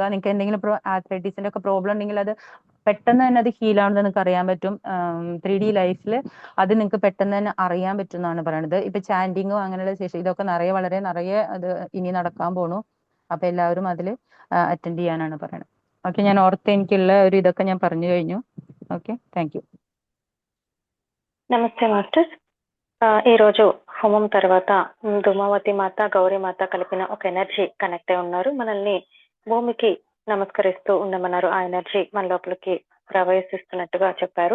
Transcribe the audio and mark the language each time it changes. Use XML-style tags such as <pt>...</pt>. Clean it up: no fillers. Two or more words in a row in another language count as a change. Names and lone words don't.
<ml>നിങ്ങൾക്ക് എന്തെങ്കിലും ആർത്രൈറ്റിസിന്റെ ഒക്കെ പ്രോബ്ലം ഉണ്ടെങ്കിൽ അത് പെട്ടെന്ന് തന്നെ അത് ഹീൽ ആണെന്ന് നിങ്ങൾക്ക് അറിയാൻ പറ്റും. 3D ലൈഫിൽ അത് നിങ്ങൾക്ക് പെട്ടെന്ന് തന്നെ അറിയാൻ പറ്റും എന്നാണ് പറയുന്നത്. ഇപ്പൊ ചാൻഡിങ്ങോ അങ്ങനെയുള്ള സെഷൻ ഇതൊക്കെ നിറയെ അത് ഇനി നടക്കാൻ പോണു. അപ്പൊ എല്ലാവരും അതിൽ അറ്റൻഡ് ചെയ്യാനാണ് പറയുന്നത്. ഓക്കെ, ഞാൻ ഓർത്ത് എനിക്കുള്ള ഒരു ഇതൊക്കെ ഞാൻ പറഞ്ഞു കഴിഞ്ഞു.</ml> <en>okay, thank you.</en> <te>నమస్తే మాస్టర్. ఈరోజు హోమం తర్వాత ధూమావతి మాత గౌరీ మాత కలిపిన ఒక</te> <en>energy connect</en> <te>అయి ఉన్నారు. మనల్ని భూమికి నమస్కరిస్తూ ఉండమన్నారు. ఆ ఎనర్జీ మన లోపలికి ప్రవేశిస్తున్నట్టుగా చెప్పారు.</te>